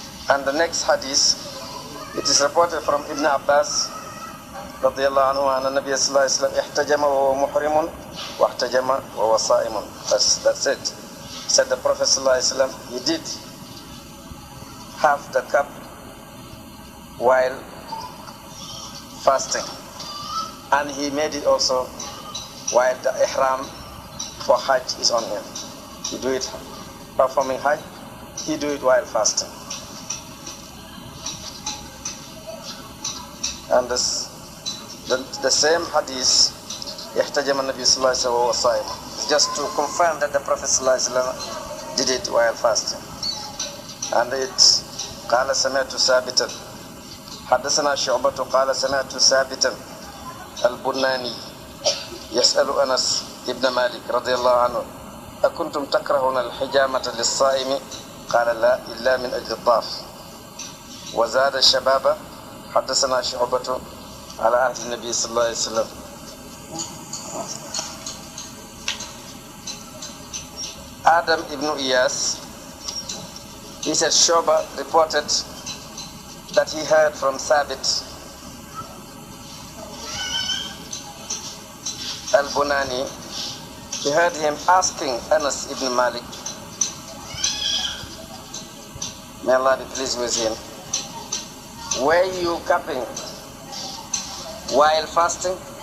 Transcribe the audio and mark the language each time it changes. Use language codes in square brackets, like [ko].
[en] And the next hadith, it is reported from Ibn Abbas [ar] رضي الله عنه أن النبي صلى الله عليه وسلم احتجم وهو محرم واحتجم وهو صائم. [en] That's it. Said the Prophet صلى الله عليه وسلم, he did have the cup while fasting, and he made it also while the ihram for Hajj is on him. He do it performing Hajj, he do it while fasting. And the same hadith, [ar] يحتجم النبي صلى الله عليه وسلم وهو صائم, [en] just to confirm that the Prophet صلى الله عليه وسلم did it while fasting. And it [ar] قال سمعت ثابتا حدثنا شعبة قال سمعت ثابتا البناني يسأل أنس ابن مالك رضي الله عنه أكنتم تكرهون الحجامة للصائم؟ قال لا إلا من أجل الضعف. وزاد الشباب حدثنا شعبة على عهد النبي صلى الله عليه وسلم. [en] Adam ibn Iyas, he said Shu'bah reported that he heard from Thabit al-Bunani, he heard him asking Anas ibn Malik, may Allah be pleased with him, were you cupping while fasting?